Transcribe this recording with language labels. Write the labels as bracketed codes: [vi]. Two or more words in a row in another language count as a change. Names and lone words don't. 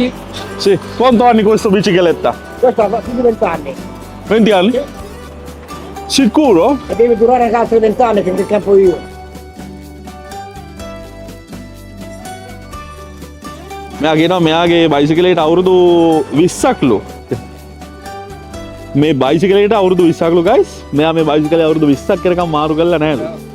[it] Sì, quanto anni questa bicicletta? Questa ha più di 20 anni. 20 anni? Sicuro? E deve durare anche altri 20 anni finché campo io. [si] මෙයා කියනවා මෙයාගේ බයිසිකලයට අවුරුදු 20ක්ලු. මේ බයිසිකලයට අවුරුදු 20ක්ලු guys. මෙයා මේ බයිසිකලේ අවුරුදු 20ක් කරකම් මාරු කරලා නැහැ.